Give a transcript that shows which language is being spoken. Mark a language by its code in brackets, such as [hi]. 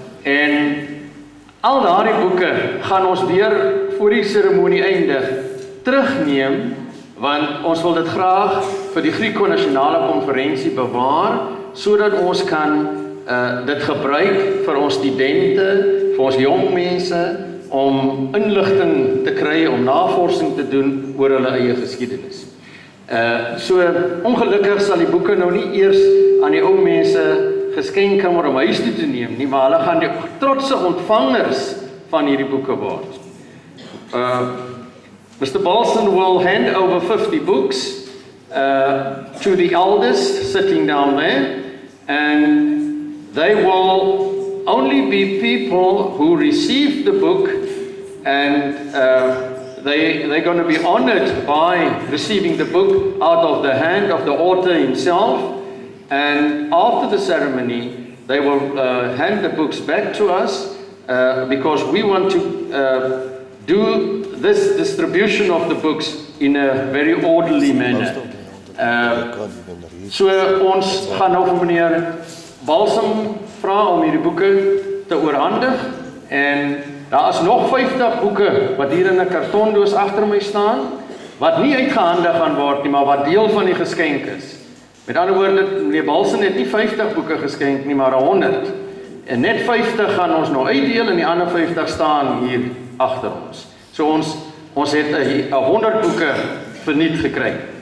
[af] En al daardie boeke gaan ons weer voor die seremonie eindig terugneem, want ons wil dit graag vir die Griqua Nasionale Konferensie bewaar, sodat ons kan dit gebruik vir ons studente, vir ons jong mense, om inligting te kry, om navorsing te doen oor hulle eie geskiedenis. So ongelukkig sal die boeke nou nie eers aan die ou mense geskenk kan word om huis toe te neem nie, maar hulle gaan die trotse ontvangers van hierdie boeke word. [en] Mr. Balsam will hand over 50 books to the elders sitting down there, and they will only be people who receive the book, and they're going to be honored by receiving the book out of the hand of the author himself. And after the ceremony, they will hand the books back to us because we want to do this distribution of the books in a very orderly manner. [af] So ons gaan nou vir meneer Balsam vra om hierdie boeke te oorhandig, en daar is nog 50 boeke wat hier in 'n kartondoos agter my staan, wat nie uitgehandig gaan word nie, maar wat deel van die geskenk is. Met ander woorde, meneer Balsam het nie 50 boeke geskenk nie, maar 100. En net 50 gaan ons nou uitdeel en die ander 50 staan hier agter ons. So ons het 100 boeke verniet gekry.